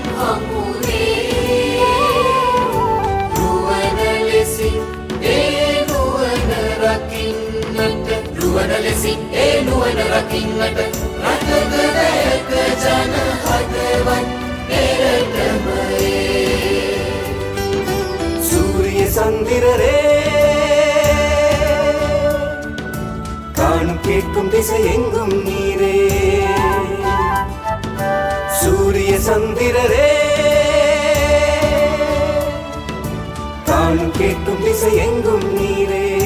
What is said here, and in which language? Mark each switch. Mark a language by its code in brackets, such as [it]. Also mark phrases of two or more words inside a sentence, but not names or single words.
[si] හමුවේ නුවණ ලෙසින් ඒ නුවණ රකින්නට නුවණ ලෙසින් ඒ නුවණ රකින්නට රටක දැක ජන හදවත් එරටම [ta] சூரிய சந்திரரே கேட்கும் திசை எங்கும் நீரே சூரிய சந்திரரே காணும் கேட்கும் திசை எங்கும் நீரே